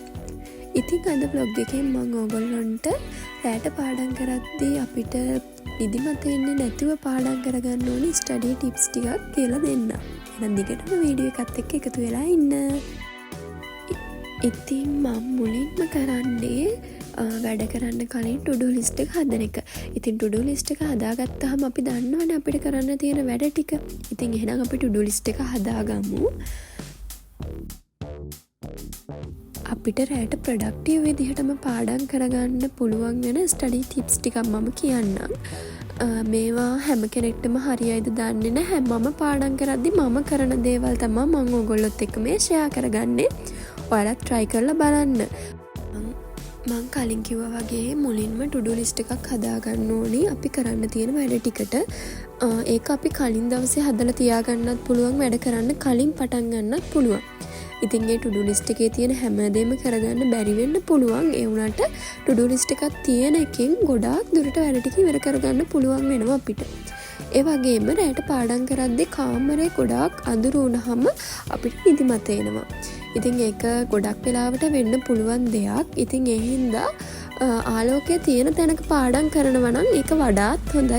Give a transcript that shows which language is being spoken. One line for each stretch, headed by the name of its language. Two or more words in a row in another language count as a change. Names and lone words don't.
Sinhala: ඉතින් අද vlog එකෙන් මම ඔයගොල්ලන්ට රැට පාඩම් කරද්දී අපිට නිදිමත එන්නේ නැතුව පාඩම් කරගන්න ඕනි
English: study tips
Sinhala: ටිකක් කියලා දෙන්න. එහෙනම් දිගටම වීඩියෝ එකත් එක්ක එකතු වෙලා ඉන්න. ඉතින් මම මුලින්ම කරන්නේ වැඩ කරන්න කලින්
English: to do list
Sinhala: එක හදන එක. ඉතින්
English: to do list
Sinhala: එක හදාගත්තාම අපි දන්නවනේ අපිට කරන්න තියෙන වැඩ ටික. ඉතින් එහෙනම් අපි
English: to do list
Sinhala: එක හදාගමු. අපිට රැට ප්‍රොඩක්ටිව් විදිහටම පාඩම් කරගන්න පුළුවන් වෙන
English: study tips
Sinhala: ටිකක් මම කියන්නම්. මේවා හැම කෙනෙක්ටම හරියයිද දන්නේ නැහැ. මම පාඩම් කරද්දි මම කරන දේවල් තමයි මම ඔයගොල්ලොත් එක්ක මේ ෂෙයා කරගන්නේ. ඔයාලත් try කරලා බලන්න. මම කලින් කිව්වා වගේ මුලින්ම
English: to do list
Sinhala: එකක් හදාගන්න ඕනි අපි කරන්න තියෙන වැඩ ටිකට. ඒක අපි කලින් දවසේ හදලා තියාගන්නත් පුළුවන්. වැඩ කරන්න කලින් පටන් ගන්නත් පුළුවන්. ඉතින් ඒ
English: to do list
Sinhala: එකේ තියෙන හැමදේම කරගන්න බැරි වෙන්න පුළුවන්. ඒ වුණාට
English: to do list
Sinhala: එකක් තියෙන එකෙන් ගොඩාක් දුරට වැඩ ටික ඉවර කරගන්න පුළුවන් වෙනවා අපිට. ඒ වගේම රැට පාඩම් කරද්දී කාමරේ ගොඩාක් අඳුරු වුණාම අපිට නිදිමත එනවා. ඉතින් ඒක ගොඩක් වෙලාවට වෙන්න පුළුවන් දෙයක්. ඉතින් ඒ හින්දා ආලෝකයේ තියෙන තැනක පාඩම් කරනවා නම් ඒක වඩාත් හොඳයි.